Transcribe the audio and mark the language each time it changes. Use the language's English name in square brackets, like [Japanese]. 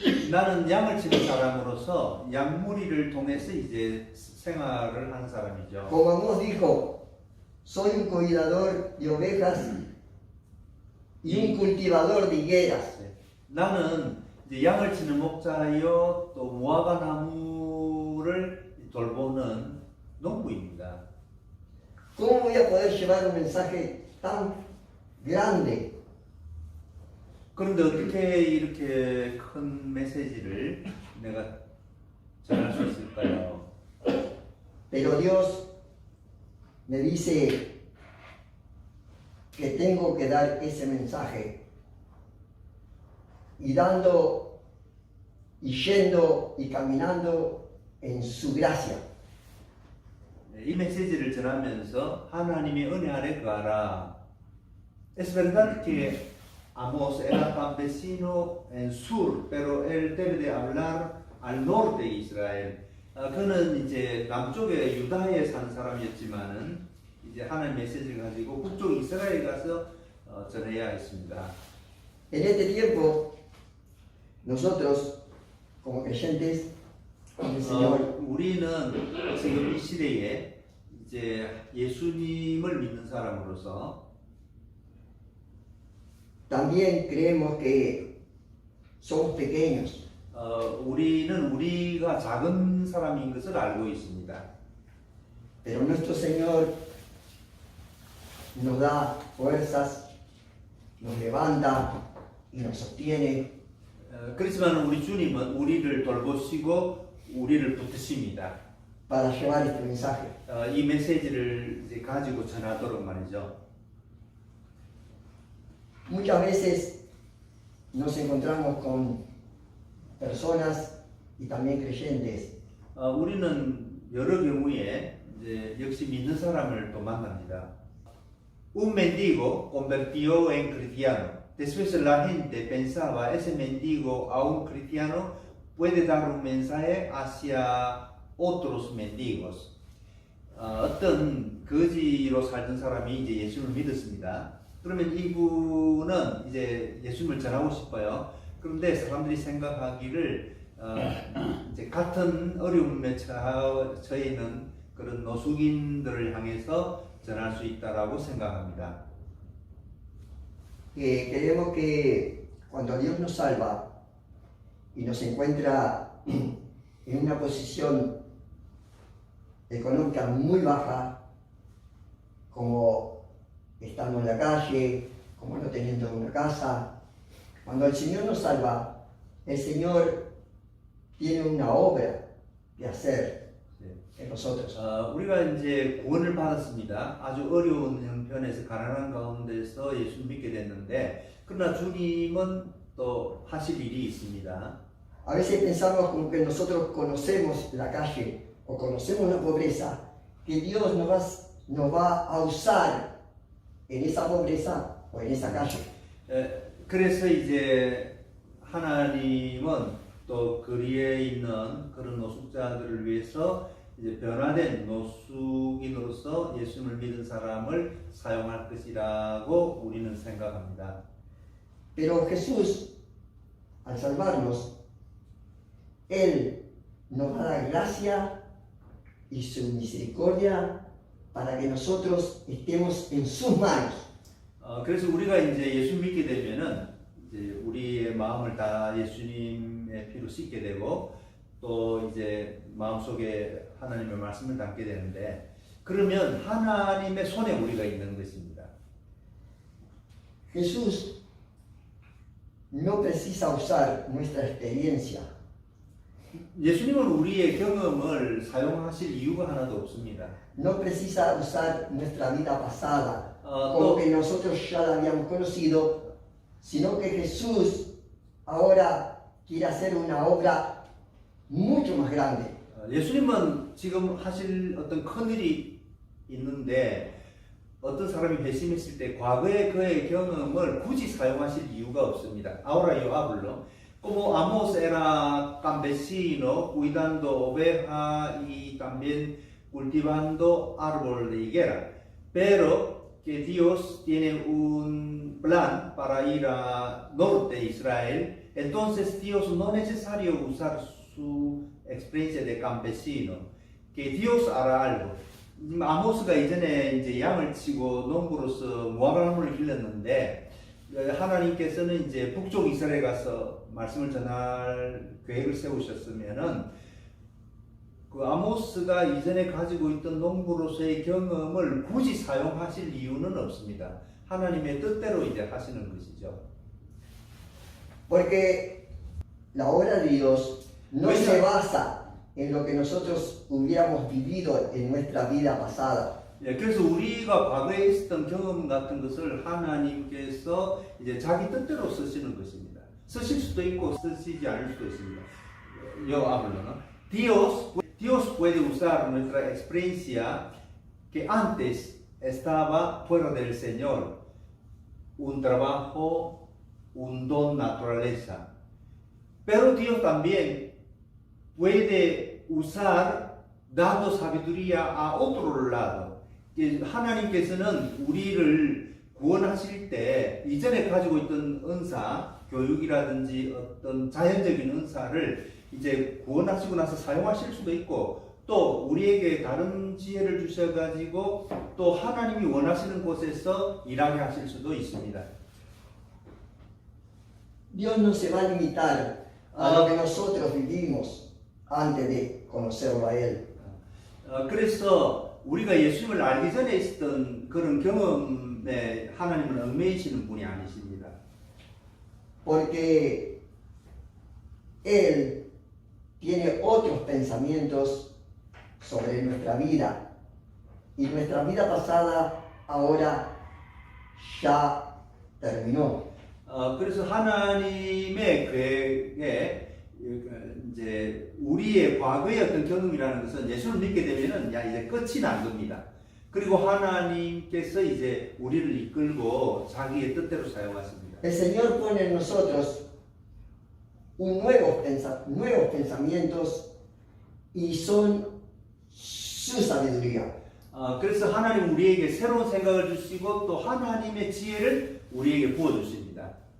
[Korean] 나는 양을 치는 사람으로서 양무리를 통해서 이제 생활을 하는 사람이죠. [Spanish] Como Amós dijo, soy un cuidador de ovejas y un cultivador de higueras. [Korean] 나는 이제 양을 치는 목자요 또 무화과 나무를 돌보는 농부입니다. [Spanish] ¿Cómo voy a poder llevar un mensaje tan grande [Korean] 그런데 어떻게 이렇게 큰 메시지를 내가 전할 수 있을까요? [Spanish] Pero Dios me dice que tengo que dar ese mensaje y dando y yendo y caminando en su gracia. [Korean] 이 메시지를 전하면서 하나님의 은혜 아래 가라. [Spanish] Es verdad que Amós era campesino en sur, pero él debe de hablar al norte de Israel. [Korean] 그는 이제 남쪽에 유다에 사는 사람이었지만은 이제 하나님 메시지를 가지고 북쪽 이스라엘 가서 전해야 했습니다. [Spanish] En este tiempo, nosotros, como creyentes en el Señor, [Korean] 우리는 지금 이 시대에 이제 예수님을 믿는 사람으로서 [Spanish] también creemos que somos pequeños, [Korean] 우리는 우리가 작은 사람인 것을 알고 있습니다. [Spanish] pero nuestro Señor nos da fuerzas, nos levanta y nos sostiene [Korean] 그렇지만 우리 주님은 우리를 돌보시고 우리를 붙드십니다. [Spanish] para llevar este mensaje. [Korean] 이 메시지를 이제 가지고 전하도록 말이죠. [Spanish] Muchas veces nos encontramos con personas y también creyentes [Korean] 우리는 여러 경우에 이제 역시 믿는 사람을 또 만납니다. [Spanish] Un mendigo convirtió en cristiano. Después la gente pensaba, ese mendigo a un cristiano puede dar un mensaje hacia otros mendigos. [Korean] 어떤 거지로 살던 사람이 이제 예수를 믿었습니다. 그러면 이분은 이제 예수님을 전하고 싶어요. 그런데 사람들이 생각하기를 이제 같은 어려움에 처해 있는 그런 노숙인들을 향해서 전할 수 있다라고 생각합니다. [Spanish] Creemos que cuando Dios nos salva y nos encuentra en una posición económica muy baja, como estando en la calle, como no teniendo una casa, cuando el Señor nos salva, el Señor tiene una obra que hacer en nosotros. [Korean] 우리가 이제 구원을 받았습니다. 아주 어려운 형편에서 가난한 가운데서 예수를 믿게 됐는데 그러나 주님은 또 하실 일이 있습니다. [Spanish] A veces pensamos como que nosotros conocemos la calle o conocemos la pobreza, que Dios nos va a usar en esa pobreza o en esa calle. [Korean] 그래서 이제 하나님은 또 거리에 있는 그런 노숙자들을 위해서 이제 변화된 노숙인으로서 예수님을 믿은 사람을 사용할 것이라고 우리는 생각합니다. [Spanish] Pero Jesús, al salvarnos, Él nos da la gracia y su misericordia para que nosotros estemos en sus manos. [Korean] 그래서 우리가 이제 예수 믿게 되면은 이제 우리의 마음을 다 예수님의 피로 씻게 되고 또 이제 마음속에 하나님의 말씀을 담게 되는데 그러면 하나님의 손에 우리가 있는 것입니다. [Spanish] Jesús no precisa usar nuestra experiencia. [Korean] 예수님은 우리의 경험을 사용하실 이유가 하나도 없습니다. [Spanish] No precisa usar nuestra vida pasada, como que nosotros ya la habíamos conocido, sino que Jesús ahora quiere hacer una obra mucho más grande. [Korean] 예수님은 지금 하실 어떤 큰 일이 있는데 어떤 사람이 회심했을 때 과거의 그의 경험을 굳이 사용하실 이유가 없습니다. [Spanish] Ahora yo hablo como Amos era campesino cuidando ovejas y también cultivando árbol de higuera, pero que Dios tiene un plan para ir a norte de Israel, entonces Dios no es necesario usar su experiencia de campesino, que Dios hará algo. [Korean] 아모스가 이전에 이제 양을 치고 농부로서 모압나무를 길렀는데 하나님께서는 이제 북쪽 이스라엘 가서 말씀을 전할 계획을 세우셨으면은 그 아모스가 이전에 가지고 있던 농부로서의 경험을 굳이 사용하실 이유는 없습니다. 하나님의 뜻대로 이제 하시는 것이죠. [Spanish] Porque la obra de Dios no se basa en lo que nosotros hubiéramos vivido en nuestra vida pasada. [Korean] 예, 그래서 우리가 과거에 있었던 경험 같은 것을 하나님께서 이제 자기 뜻대로 쓰시는 것입니다. 쓰실 수도 있고 쓰시지 않을 수도 있습니다. [Spanish] Yo hablo, ¿no? Dios puede usar nuestra experiencia que antes estaba fuera del Señor, un trabajo, un don, naturaleza. Pero Dios también puede usar dando sabiduría a otro lado. [Korean] 하나님께서는 우리를 구원하실 때 이전에 가지고 있던 은사, 교육이라든지 어떤 자연적인 은사를 이제 구원하시고 나서 사용하실 수도 있고 또 우리에게 다른 지혜를 주셔가지고 또 하나님이 원하시는 곳에서 일하게 하실 수도 있습니다. [Spanish] Dios no se va a limitar a lo que nosotros vivimos antes de conocerlo a Él. [Korean] 그래서 우리가 예수님을 알기 전에 있었던 그런 경험에 하나님은 얽매이시는 분이 아니십니다. [Spanish] Porque Él tiene otros pensamientos sobre nuestra vida. Y nuestra vida pasada ahora ya terminó. [Korean] 그래서 하나님의 계획에 이제 우리의 과거의 어떤 경험이라는 것은 예수를 믿게 되면은 야 이제 끝이 난 겁니다. 그리고 하나님께서 이제 우리를 이끌고 자기의 뜻대로 사용하십니다. [Spanish] El Señor pone en nosotros nuevos pensamientos y son su sabiduría. [Korean] 그래서 하나님 우리에게 새로운 생각을 주시고 또 하나님의 지혜를 우리에게 부어 주십니다.